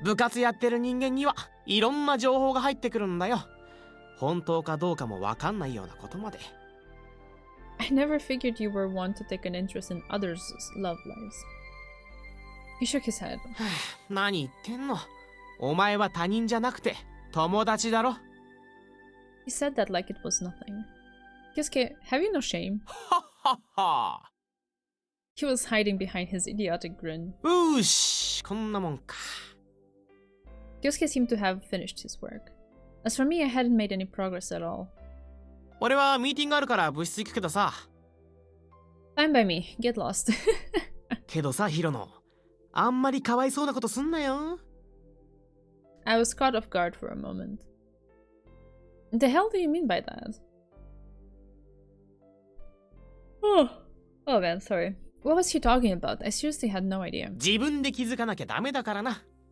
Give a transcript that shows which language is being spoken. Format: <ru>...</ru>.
<ja>部活やってる人間にはいろんな情報が入ってくるんだよ。本当かどうかもわかんないようなことまで。</ja> <en>I never figured you were one to take an interest in others' love lives. He shook his head.</en> <ja>何言ってんの？お前は他人じゃなくて友達だろ。</ja> <en>He said that like it was nothing. Kyosuke, have you no shame? はっはっは。 He was hiding behind his idiotic grin.</en> <ja>うーし、こんなもんか。</ja> <en>Kyosuke seemed to have finished his work. As for me, I hadn't made any progress at all.</en> <ja>俺はミーティングあるから部室行くけどさ。</ja> <en>Fine by me. Get lost.</en> <ja>けどさ、ヒロノ。あんまりかわいそうなことすんなよ。</ja> <en>I was caught off guard for a moment. The hell do you mean by that? Oh man, sorry. What was he talking about? I seriously had no idea.</en> <ja>自分で気づかなきゃダメだからな。</ja>